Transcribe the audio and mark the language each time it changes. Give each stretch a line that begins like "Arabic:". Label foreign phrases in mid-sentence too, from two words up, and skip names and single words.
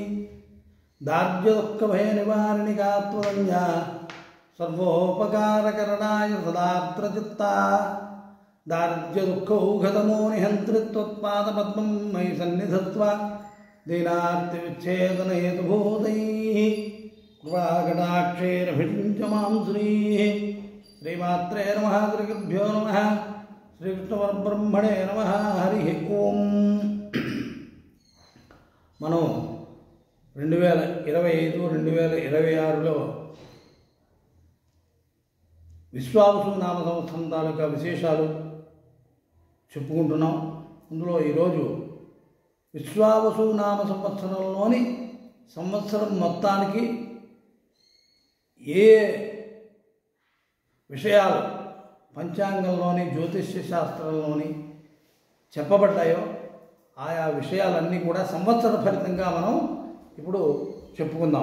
Sanskrit: दार्ढ्यदुःखभयनिवारिणि त्वदन्या सर्वोपकारकरणाय सदार्द्रचित्ता दार्ढ्यदुःखौघतमो निहन्त्रि त्वत्पादपद्मं मयि सन्निधत्वा दीनार्तिविच्छेदनहेतुभूतैः कृपाकटाक्षेरभिषिञ्च मां श्रीः श्रीमात्रे नमः श्रीगुरुभ्यो नमः श्रीकृष्णपरब्रह्मणे नमः हरिः ओं
Telugu: మనం 2025-2026లో విశ్వావసు నామ సంవత్సరం తాలూకా విశేషాలు చెప్పుకుంటున్నాం. అందులో ఈరోజు విశ్వావసు నామ సంవత్సరంలోని సంవత్సరం మొత్తానికి ఏ విషయాలు పంచాంగంలోని జ్యోతిష్య శాస్త్రంలోని చెప్పబడ్డాయో ఆయా విషయాలన్నీ కూడా సంవత్సర ఫలితంగా మనం ఇప్పుడు చెప్పుకుందాం.